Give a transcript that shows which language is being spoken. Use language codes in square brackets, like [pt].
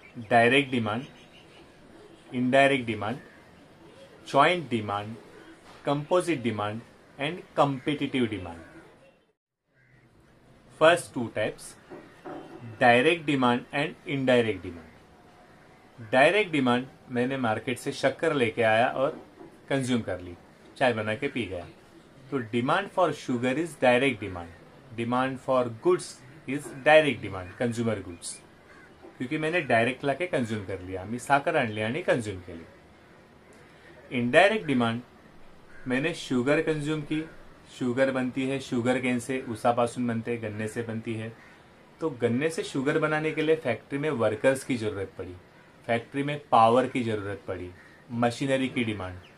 [en] Direct demand, indirect demand, joint demand, composite demand, and competitive demand. First two types, direct demand and indirect demand. [hi] Direct demand, मैंने market से शक्कर लेके आया और consume कर ली, चाय बना के पी गया. तो [en] Demand for sugar is direct demand. Demand for goods is direct demand, consumer goods. [hi] क्योंकि मैंने डायरेक्ट लाके कंज्यूम कर लिया, [mr] मी साखर आणली आणि कंज्यूम केली. [hi] इनडायरेक्ट डिमांड, मैंने शुगर कंज्यूम की, शुगर बनती है शुगर केन से, [mr] उसापासून बनते, [hi] गन्ने से बनती है. तो गन्ने से शुगर बनाने के लिए फैक्ट्री में वर्कर्स की जरूरत पड़ी, फैक्ट्री में पावर की जरूरत पड़ी, मशीनरी की डिमांड.